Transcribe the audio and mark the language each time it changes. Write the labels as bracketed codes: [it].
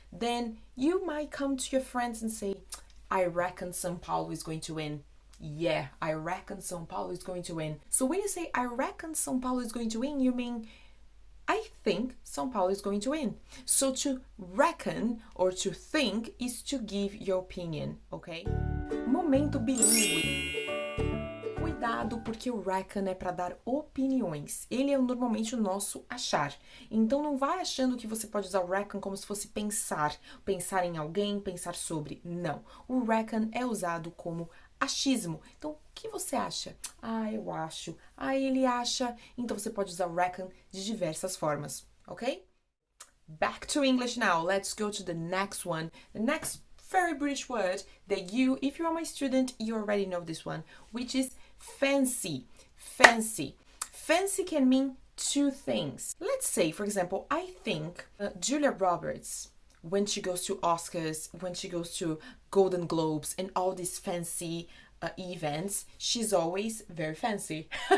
[en] Then you might come to your friends and say, I reckon São Paulo is going to win. Yeah, I reckon São Paulo is going to win. So when you say I reckon São Paulo is going to win, you mean I think São Paulo is going to win. So to reckon or to think is to give your opinion, ok? [pt] Momento bilíngue. Cuidado, porque o reckon é para dar opiniões. Ele é normalmente o nosso achar. Então não vai achando que você pode usar o reckon como se fosse pensar em alguém, pensar sobre. Não. O reckon é usado como achismo. Então, o que você acha? Eu acho. Ele acha. Então, você pode usar reckon de diversas formas, ok? [en] Back to English now. Let's go to the next one. The next very British word that you, if you are my student, you already know this one, which is fancy. Fancy. Fancy can mean two things. Let's say, for example, I think Julia Roberts, when she goes to Oscars, when she goes to Golden Globes and all these fancy events, she's always very fancy.